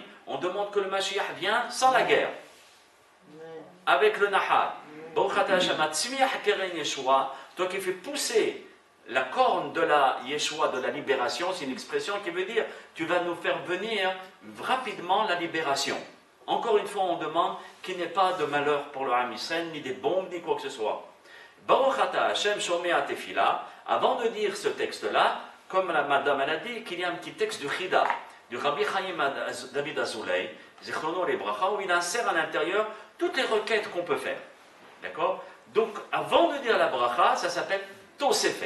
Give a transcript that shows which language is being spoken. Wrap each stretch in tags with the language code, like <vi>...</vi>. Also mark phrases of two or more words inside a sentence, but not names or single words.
<fr>On demande que le Mashiach vienne sans la guerre, avec le Nahal.</fr> <he>ברוך אתה השם מצמיח קרן ישועה,</he> <fr>toi qui fais pousser la corne de la Yeshua, de la libération, c'est une expression qui veut dire tu vas nous faire venir rapidement la libération. Encore une fois, on demande qu'il n'y ait pas de malheur pour le</fr> <he>עם ישראל,</he> <fr>ni des bombes, ni quoi que ce soit.</fr> <he>ברוך אתה השם שומע תפילה.</he> <fr>Avant de dire ce texte-là, comme la madame elle a dit, qu'il y a un petit texte du Chida, du Rabbi Chaim David Azoulay,</fr> <he>זכרונו לברכה,</he> <fr>où il insère à l'intérieur toutes les requêtes qu'on peut faire. D'accord? Donc, avant de dire la bracha, ça s'appelle Tosefet.</fr>